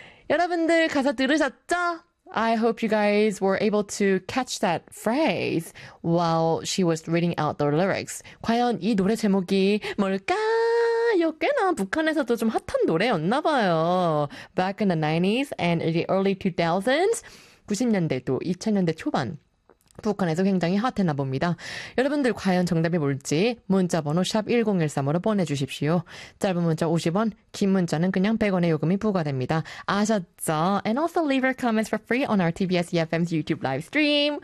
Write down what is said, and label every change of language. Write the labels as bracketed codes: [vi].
[ko] 여러분들 가사 들으셨죠? [en] I hope you guys were able to catch that phrase while she was reading out the lyrics. [ko] 과연 이 노래 제목이 뭘까요? 꽤나 북한에서도 좀 핫한 노래였나 봐요. [en] Back in the 90s and in the early 2000s, [ko] 90년대 또 2000년대 초반. 북한에서 굉장히 핫했나 봅니다. 여러분들 과연 정답이 뭘지 문자번호 샵 1013으로 보내주십시오. 짧은 문자 50원, 긴 문자는 그냥 100원의 요금이 부과됩니다. 아셨죠? [en] And also leave your comments for free on our TBS EFM's YouTube live stream.